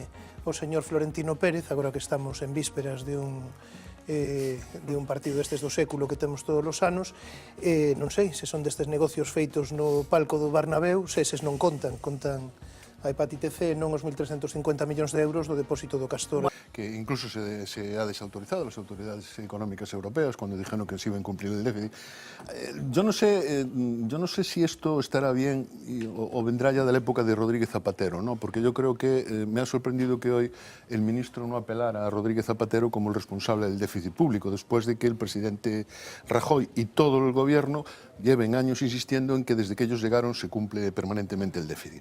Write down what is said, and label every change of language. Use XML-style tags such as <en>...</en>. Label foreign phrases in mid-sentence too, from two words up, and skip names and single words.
<gl>O señor Florentino Pérez, agora que estamos en vísperas de un partido destes do século que temos todos os anos, non sei se son destes negocios feitos no palco do Bernabéu, se eses non contan a hepatite C, non os 1.350 millóns de euros do depósito do Castor.</gl> <es>Que incluso se ha desautorizado las autoridades económicas europeas cuando dijeron que se iba a incumplir el déficit. Yo no sé si esto estará bien o vendrá ya de la época de Rodríguez Zapatero, ¿no? Porque yo creo que me ha sorprendido que hoy el ministro no apelara a Rodríguez Zapatero como el responsable del déficit público, después de que el presidente Rajoy y todo el gobierno lleven años insistiendo en que desde que ellos llegaron se cumple permanentemente el déficit.</es>